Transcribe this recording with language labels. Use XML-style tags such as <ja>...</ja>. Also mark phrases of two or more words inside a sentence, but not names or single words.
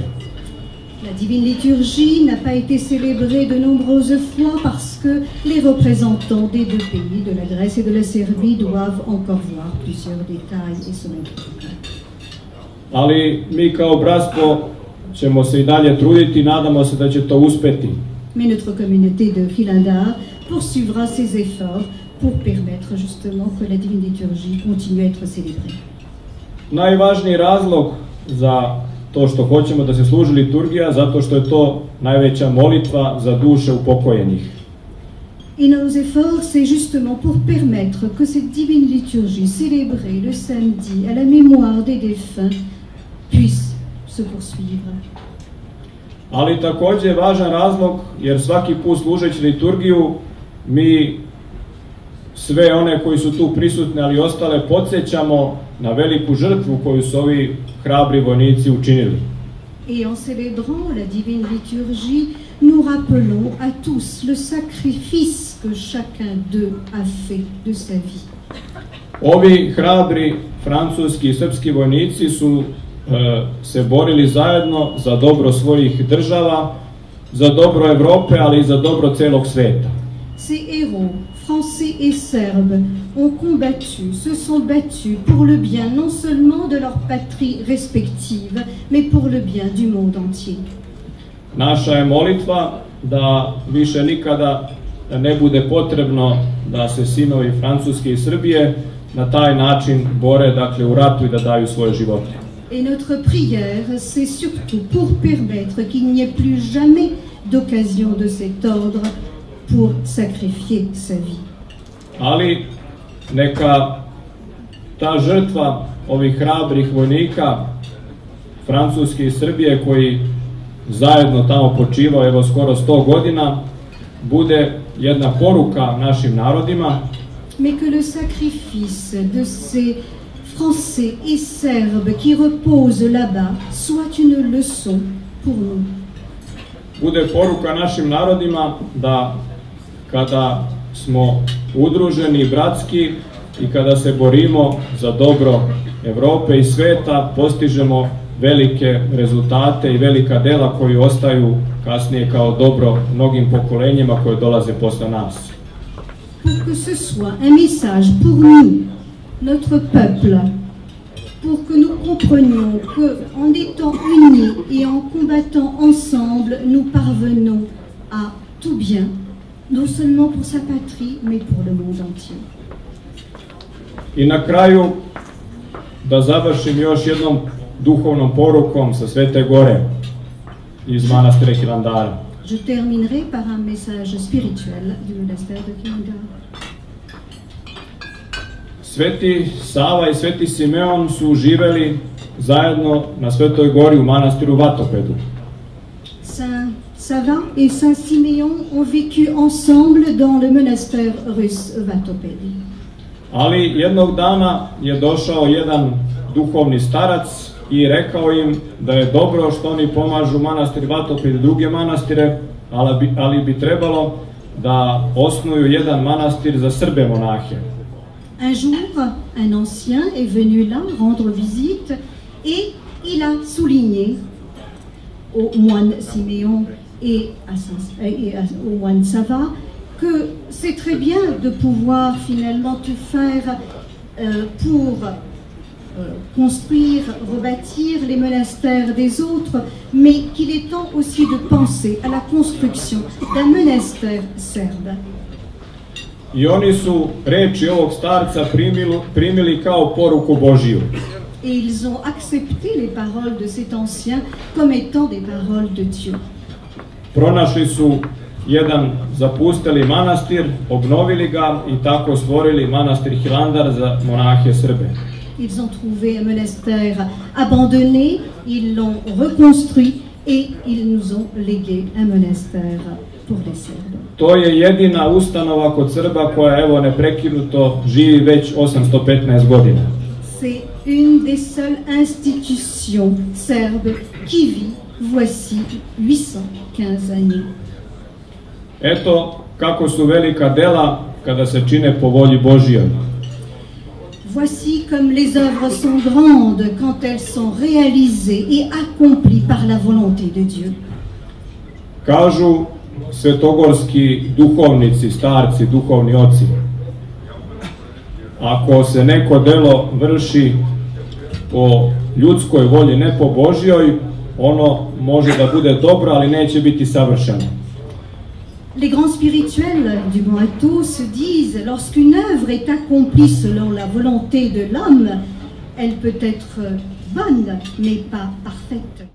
<fr>La divine liturgie n'a pas été célébrée de nombreuses fois parce que les représentants des deux pays, de la Grèce et de la Serbie, doivent encore voir plusieurs détails et se mettre en place.</fr> <sr>Ali mi kao bratstvo ćemo se i dalje truditi, nadamo se da će to uspeti.</sr> <fr>Mais notre communauté de Hilandar poursuivra ses efforts pour permettre justement que la divine liturgie continue à être célébrée.</fr> <sr>Najvažniji razlog za to što hoćemo da se služi liturgija, zato što je to najveća molitva za duše upokojenih.</sr> <fr>Et nos efforts, c'est justement pour permettre que cette divine liturgie célébrée le samedi à la mémoire des défunts puisse se poursuivre.</fr> <sr>Ali takođe je važan razlog, jer svaki put služeći liturgiju mi sve one koji su tu prisutni, ali ostale, podsjećamo na veliku žrtvu koju su ovi hrabri vojnici učinili.</sr> <fr>Et en célébrant la divine liturgie, nous rappelons à tous le sacrifice que chacun d'eux a fait de sa vie.</fr> <sr>Ovi hrabri francuski i srpski vojnici su se borili zajedno za dobro svojih država, za dobro Evrope, ali i za dobro celog sveta.</sr> <fr>Ces héros, français et serbes, ont combattu, se sont battus pour le bien non seulement de leur patrie respective, mais pour le bien du monde entier.</fr> <sr>Naša je molitva da više nikada ne bude potrebno da se sinovi Francuske i Srbije na taj način bore, dakle, u ratu i da daju svoje živote.</sr> <fr>Et notre prière, c'est surtout pour permettre qu'il n'y ait plus jamais d'occasion de cet ordre pour sacrifier sa vie.</fr> <sr>Ali neka ta žrtva ovih hrabrih vojnika Francuske i Srbije koji zajedno tamo počivao evo skoro 100 godina bude jedna poruka našim narodima.</sr> <fr>Mais que le sacrifice de ces Français et Serbes qui reposent là-bas soit une leçon pour nous.</fr> <sr>Bude poruka našim narodima da kada smo udruženi bratski i kada se borimo za dobro Evrope i sveta, postižemo velike rezultate i velika dela koji ostaju kasnije kao dobro mnogim pokolenjima koje dolaze posle nas.</sr> <fr>Pour que ce soit un message pour nous, notre peuple, pour que nous comprenions qu'en étant unis et en combattant ensemble, nous parvenons à tout bien, non seulement pour sa patrie, mais pour le monde entier.</fr> <sr>I na kraju da završim još jednom duhovnom porukom sa Svete Gore iz manastira Hilandara.</sr> <fr>Je terminerai par un message spirituel du monastère de Hilandar.</fr> <sr>Sveti Sava i Sveti Simeon su živeli zajedno na Svetoj Gori u manastiru Vatopedu.</sr> <fr>Saint Sava et Saint Siméon ont vécu ensemble dans le monastère russe Vatopedi.</fr> <sr>Ali jednog dana je došao jedan duhovni starac i rekao im da je dobro što oni pomažu manastir Vatoped i druge manastire, ali bi trebalo da osnuju jedan manastir za Srbe monahe.</sr> <fr>Un jour, un ancien est venu là rendre visite et il a souligné au moine Siméon et au moine Sava que c'est très bien de pouvoir finalement tout faire pour construire, rebâtir les monastères des autres, mais qu'il est temps aussi de penser à la construction d'un monastère serbe.</fr> <sr>I oni su reči ovog starca primili kao poruku Božiju.</sr> <fr>Et ils ont accepté les paroles de cet ancien comme étant des paroles de Dieu.</fr> <sr>Pronašli su jedan zapusteli manastir, obnovili ga i tako stvorili manastir Hilandar za monahe Srbe.</sr> <fr>Ils ont trouvé un monastère abandonné, ils l'ont reconstruit et ils nous ont légué un monastère pour les Serbes.</fr> <sr>To je jedina ustanova kod Srba koja evo neprekinuto živi već 815 godina.</sr> <fr>C'est une des seules institutions serbes qui vit voici 815 années.</fr> <sr>Eto kako su velika dela kada se čine po volji Božijoj.</sr> <fr>Voici comme les œuvres sont grandes quand elles sont réalisées et accomplies par la volonté de Dieu.</fr> <sr>Kažu svetogorski duhovnici, starci, duhovni oci, ako se neko delo vrši po ljudskoj volji, ne po Božjoj, ono može da bude dobro, ali neće biti savršeno.</sr> <fr>Les grands spirituels du Moato se disent, lorsqu'une œuvre est accomplie selon la volonté de l'homme, elle peut être bonne, mais pas parfaite.</fr>